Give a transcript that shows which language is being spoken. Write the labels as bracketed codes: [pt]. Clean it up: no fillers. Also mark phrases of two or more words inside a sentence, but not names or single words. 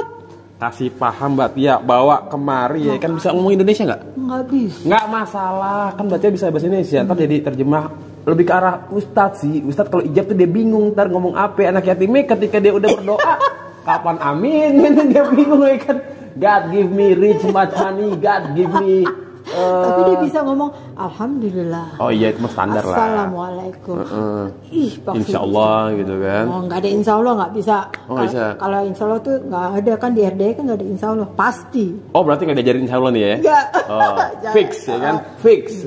[id] Kasih paham Mbak Tia, bawa kemari ya kan bisa ngomong Indonesia nggak? Nggak bisa. Nggak masalah, kan Mbak Tia bisa bahasa Indonesia. Ntar jadi terjemah lebih ke arah Ustadz sih. Ustadz kalau ijab tuh dia bingung ntar ngomong apa. Anak yatimnya ketika dia udah berdoa kapan amin kan dia bingung ya kan. [en] God give me rich much honey, God give me [id] tapi dia bisa ngomong alhamdulillah. Oh iya, itu standar lah. Assalamualaikum. [ar] إن شاء الله [id] gitu kan. Oh, nggak ada [ar] إن شاء الله [id] nggak bisa. Bisa. Kalau [ar] إن شاء الله [id] tuh nggak ada kan di RDA kan nggak ada [ar] إن شاء الله [id] pasti. Oh berarti nggak diajarin [ar] إن شاء الله [id] nih ya? Nggak. Oh, fix ya kan? Fix.